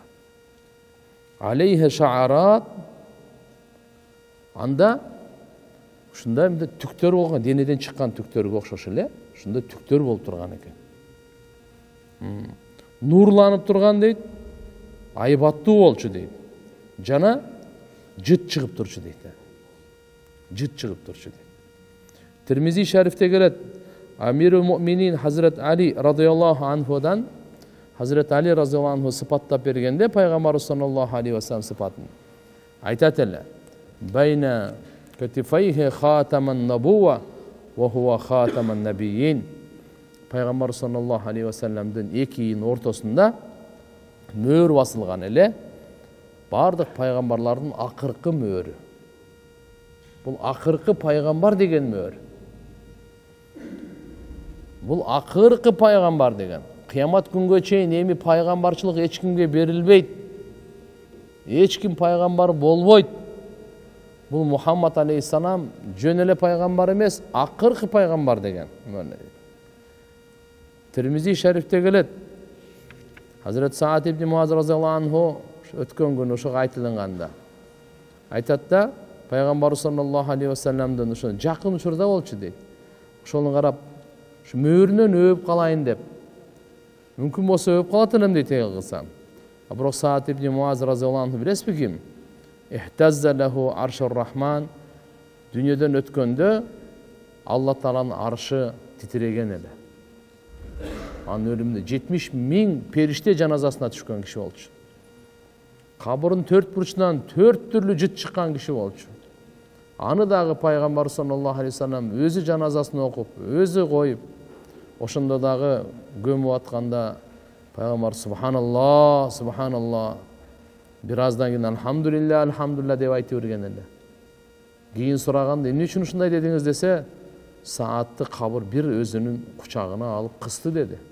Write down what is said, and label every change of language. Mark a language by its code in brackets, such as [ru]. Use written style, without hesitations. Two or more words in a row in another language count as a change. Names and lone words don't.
[ky] Алейхи шаарат, анда ушундай мындай түктөр болгон, денеден чыккан түктөргө окшош эле, ушундай түктөр болуп турган экен. Нурланып турган дейт, айбаттуу болчу дейт. Жана жыт чыгып турчу дейт. Жыт чыгып турчу дейт. Тирмизи шарифте келет, [ar] أمير المؤمنين [ky] Хазрат Али радıyallahu anhuдан, Хазрат Али [ar] رضي الله عنه [ky] сыпаттап бергенде пайгамбарыбыз [ar] صلى الله عليه وسلم [ky] сыпатын айтат эле: [ar] "بين كتفيه خاتم النبوة وهو خاتم النبيين". [ky] Пайгамбар [ar] صلى الله عليه وسلم [ky] эки ийин ортосунда мөөр басылган эле, бардык пайгамбарлардын акыркы мөөрү. Бул акыркы пайгамбар деген мөөр. Бул акыркы пайгамбар деген. Кыямат күнгө чейин эми пайгамбарчылык эч кимге берилбейт. Эч ким пайгамбар болбойт. Бул Мухаммад алейхиссалам жөн эле пайгамбар эмес, акыркы пайгамбар деген. Тирмизи шарифте келет. Хазрат Саад ибн Муаз [ar] رضي الله عنه [ky] өткөн күнү ошого айтылганда айтат да, пайгамбар [ar] صلى الله عليه وسلم [ky] ошо жакын учурда болчу дейт. Ошону карап, ушу мөөрүнөн өбүп калайын деп. Мүмкүн болсо өбүп калат элем дейт кылсам. Бирок Саад ибн Муаз [ar] رضي الله عنه [ky] билесизби ким? [ar] اهتز له عرش الرحمن. [ky] Дүйнөдөн өткөндө Алла Тааланын аршы титиреген эле. Анын өлүмүндө 70 000 периште жаназасына түшкөн киши болчу. Кабырдын төрт бурчунан 4 түрлүү жыт чыккан киши болчу. Аны дагы пайгамбар [ar] صلى الله عليه وسلم [ky] өзү жаназасын окуп, өзү коюп, ошондо дагы көмүп атканда пайгамбар [ar] سبحان الله سبحان الله, [ky] бир аздан кийин [ar] الحمد لله الحمد لله [ky] деп айтып берген эле. Кийин сураганда, эмне үчүн ушундай дедиңиз десе, Саатты кабыр бир өзүнүн кучагына алып кысты деди.